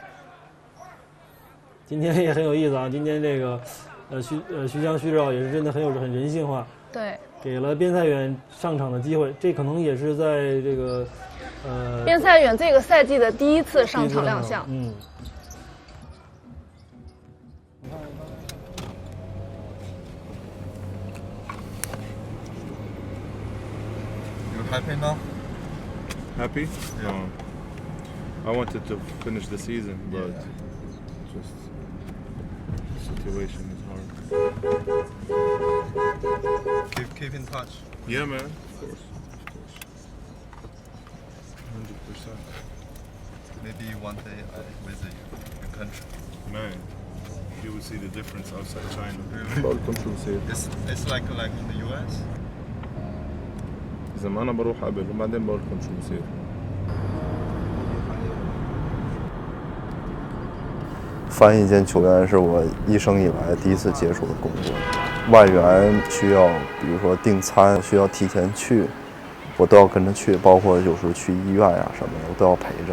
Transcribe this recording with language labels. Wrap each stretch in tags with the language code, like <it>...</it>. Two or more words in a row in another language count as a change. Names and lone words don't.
<zh>今天也很有意思啊，今天这个徐江徐指导也是真的很人性化，对，给了边赛员上场的机会，这可能也是在这个边赛员这个赛季的第一次上场亮相。嗯。</zh> <en>You happy now? Happy? Yeah. I wanted to finish the season, but just situation is hard. Keep in touch. Yeah, man. Of course. 100%. Maybe one day I visit your country. Man, you will see the difference outside China. Really? It's like in the US?</en> <ar>إذا ما أنا بروح قبل وبعدين بقول لكم شو بصير.</ar> <zh>翻译兼球员是我一生以来第一次接触的工作。外援需要，比如说订餐，需要提前去，我都要跟着去，包括有时候去医院呀什么的，我都要陪着。</zh>